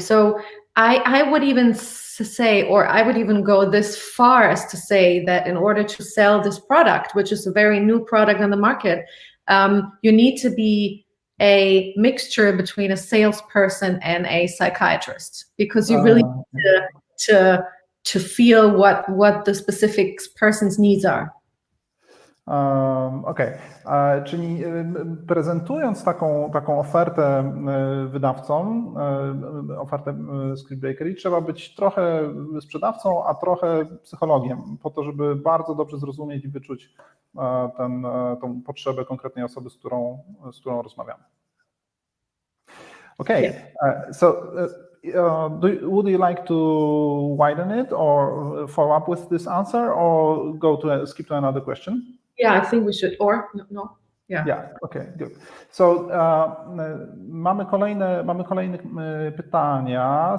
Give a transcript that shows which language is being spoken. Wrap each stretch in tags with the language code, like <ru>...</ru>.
<en>So I would even say, or I would even go this far as to say that in order to sell this product, which is a very new product on the market, you need to be a mixture between a salesperson and a psychiatrist, because you really need to feel what the specific person's needs are.</en> <pl>Okej, czyli prezentując taką ofertę wydawcom, ofertę Scriptbakery, trzeba być trochę sprzedawcą, a trochę psychologiem, po to, żeby bardzo dobrze zrozumieć i wyczuć tą potrzebę konkretnej osoby, z którą rozmawiamy.</pl> <en>Okay, so would you like to widen it or follow up with this answer, or skip to another question? Yeah, I think we should, or no. Yeah. Yeah. Okay. Good.</en> <pl>So mamy kolejne pytania.</pl>